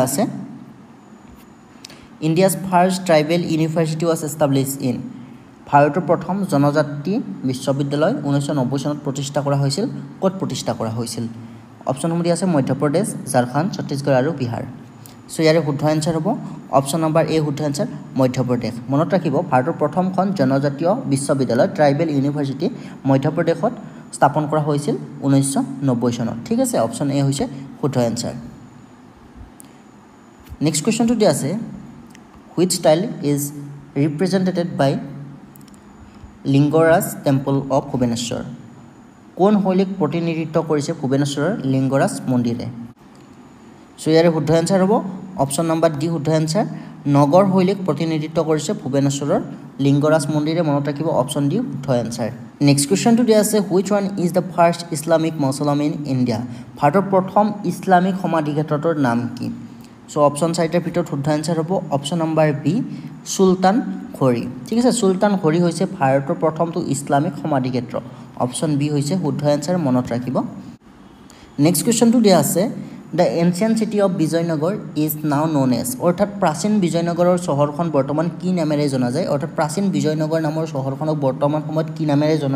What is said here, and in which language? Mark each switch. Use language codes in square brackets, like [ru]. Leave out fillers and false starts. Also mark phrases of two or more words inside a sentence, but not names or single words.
[as] আছে [en] India's first tribal university was established in [as] ভাৰতৰ প্ৰথম জনজাতি বিশ্ববিদ্যালয় 1990 চনত প্ৰতিষ্ঠা কৰা হৈছিল ক'ত প্ৰতিষ্ঠা কৰা হৈছিল অপচনসমূহ দিয়া আছে মধ্যপ্ৰদেশ ঝাৰখণ্ড ছত্তীশগড় আৰু বিহাৰ সো ইয়াৰে শুদ্ধ এনসাৰ হ'ব অপচন নম্বৰ এ শুদ্ধ এনসাৰ মধ্যপ্ৰদেশ মনত ৰাখিব ভাৰতৰ প্ৰথমখন জনজাতীয় বিশ্ববিদ্যালয় ট্ৰাইবেল ইউনিভাৰ্চিটি মধ্যপ্ৰদেশত স্থাপন কৰা হৈছিল 1990 চনত ঠিক আছে অপচন এ হৈছে শুদ্ধ এনসাৰ নেক্সট কুৱেশ্যনটো দিয়া আছে [en] which style is represented by লিংগৰাজ টেম্পল অফ ভুৱনেশ্বৰ [as] কোন শৈলীক প্ৰতিনিধিত্ব কৰিছে ভুৱনেশ্বৰৰ লিংগৰাজ মন্দিৰে সো ইয়াৰে শুদ্ধ এনসাৰ হ'ব অপচন নম্বৰ ডি শুদ্ধ এনসাৰ নগৰ শৈলীক প্ৰতিনিধিত্ব কৰিছে ভুৱনেশ্বৰৰ লিংগৰাজ মন্দিৰে মনত ৰাখিব অপচন ডি শুদ্ধ এনসাৰ নেক্সট কুৱেশ্যনটো দিয়া আছে [en] which one is the first islamic mausoleum in India [as] ভাৰতৰ প্ৰথম ইছলামিক সমাধিক্ষেত্ৰটোৰ নাম কি সো অপচন চাৰিটাৰ ভিতৰত শুদ্ধ এনসাৰ হ'ব অপচন নম্বৰ বি সুলতান ঘড়ী ঠিক আছে সুলতান ঘড়ী হৈছে ভাৰতৰ প্ৰথমটো ইছলামিক সমাধিক্ষেত্ৰ অপচন বি হৈছে শুদ্ধ এনসাৰ মনত ৰাখিব নেক্সট কুৱেশ্যনটো দিয়া আছে [en] the ancient city of বিজয়নগৰ is now known as [as] অৰ্থাৎ প্ৰাচীন বিজয়নগৰৰ চহৰখন বৰ্তমান কি নামেৰে জনা যায় অৰ্থাৎ প্ৰাচীন বিজয়নগৰ নামৰ চহৰখনক বৰ্তমান সময়ত কি নামেৰে জনা